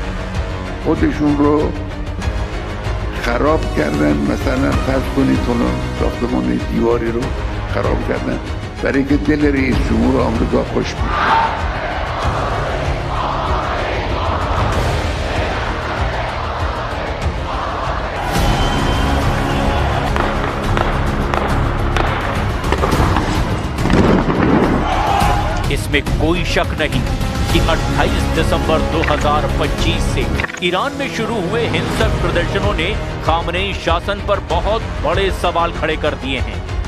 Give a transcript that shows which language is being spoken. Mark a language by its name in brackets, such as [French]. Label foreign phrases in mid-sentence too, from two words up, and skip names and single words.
[Persian] خودشون رو خراب کردن، مثلا فرض کنید فلان ساختمان دیواری رو خراب کردن برای که دل رئیس جمهور آمریکا خوش بیاد. [Hindi] इसमें कोई शक नहीं कि 28 दिसंबर 2025 से ईरान में शुरू हुए हिंसक प्रदर्शनों ने खामनेई शासन पर बहुत बड़े सवाल खड़े कर दिए हैं।